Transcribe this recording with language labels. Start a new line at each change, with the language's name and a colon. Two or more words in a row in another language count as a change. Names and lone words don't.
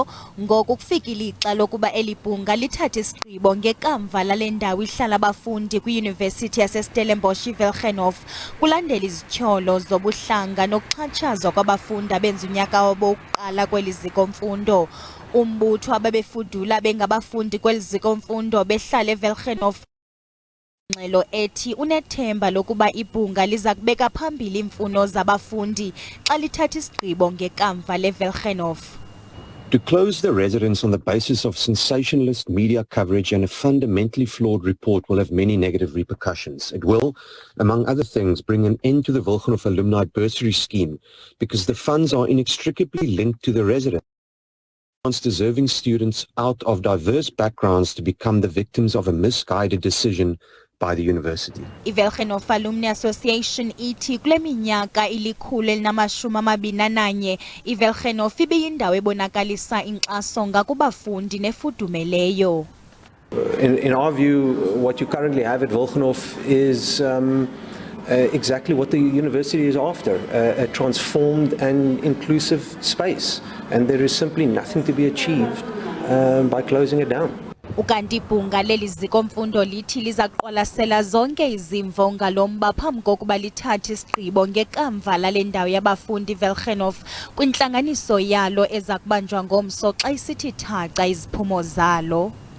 Xhosa: Ngoku kufika ilixa lokuba elibhunga lithathe isigqibo ngekamva lale ndawo ihlala abafundi kwiYunivesithi yaseStellenbosch iVelgenhof kulandela izityholo zobuhlanga nokuxhatshazwa kwabafundi abenza unyaka wabo wokuqala kweli zikomfundo. Umbutho ababefudula bengabafundi kweli zikomfundo behlala eVelgenhof ngxelo ethi unethemba lokuba ibhunga liza kubeka phambili imfuno zabafundi xa lithatha isigqibo ngekamva leVelgenhof.
English: To close the residence on the basis of sensationalist media coverage and a fundamentally flawed report will have many negative repercussions. It will, among other things, bring an end to the Velgenhof alumni bursary scheme because the funds are inextricably linked to the residents. Wants deserving students out of diverse backgrounds to become the victims of a misguided decision by the university.
Xhosa: iVelgenhof Alumni Association ithi kule minyaka ilikhulu iVelgenhof ibiyindawo ebonakalisa inkxaso ngakubafundi nefudumeleyo.
English: In our view, what you currently have at Velgenhof is exactly what the university is after, a transformed and inclusive space, and there is simply nothing to be achieved by closing it down.
Xhosa: Ukanti ibhunga leli zikomfundo lithi liza kuqwalasela zonke izimvo ngalomba phambi kokuba lithathe isigqibo ngekamva lale ndawo yabafundi Velgenhof kwintlanganiso yalo eza kubanjwa ngomso xa isithi thaca iziphumo zalo.